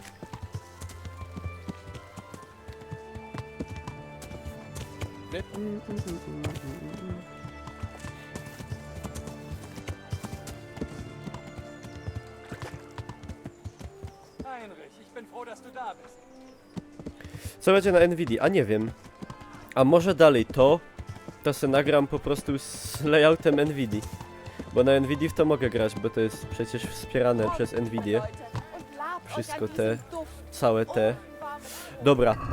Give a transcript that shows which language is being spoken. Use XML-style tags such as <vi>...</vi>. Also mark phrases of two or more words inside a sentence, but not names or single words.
<de>Heinrich, ich bin froh, dass du da bist.</de> <pl>Co będzie na Nvidia? A nie wiem. A może dalej to se nagram po prostu z layoutem Nvidia. Bo na Nvidia w to mogę grać, bo to jest przecież wspierane przez Nvidię. wszystko te, całe te. Dobra.</pl>